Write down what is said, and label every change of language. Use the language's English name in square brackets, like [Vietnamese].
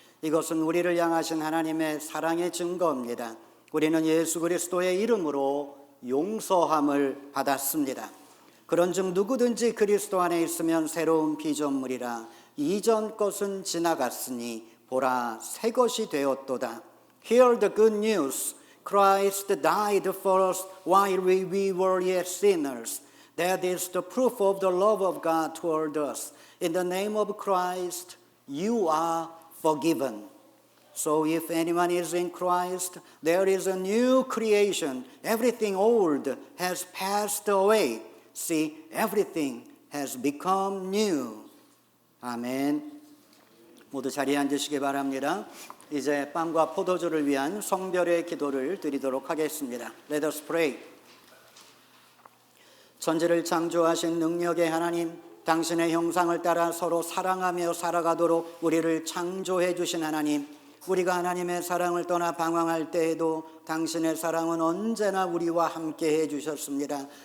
[Korean] 이것은 우리를 향하신 하나님의 사랑의 증거입니다. 우리는 예수 그리스도의 이름으로 용서함을 받았습니다. 그런즉 누구든지 그리스도 안에 있으면 새로운 피조물이라 이전 것은 지나갔으니 보라 새 것이 되었도다. [English] Hear the good news. Christ died for us while we were yet sinners. That is the proof of the love of God toward us. In the name of Christ, you are forgiven. So if anyone is in Christ, there is a new creation. Everything old has passed away. See, everything has become new. [Korean] 아멘. 모두 자리에 앉으시기 바랍니다. 이제 빵과 포도주를 위한 성별의 기도를 드리도록 하겠습니다. [English] Let us pray. [Korean] 천지를 창조하신 능력의 하나님, 당신의 형상을 따라 서로 사랑하며 살아가도록 우리를 창조해 주신 하나님, 우리가 하나님의 사랑을 떠나 방황할 때에도 당신의 사랑은 언제나 우리와 함께 해주셨습니다.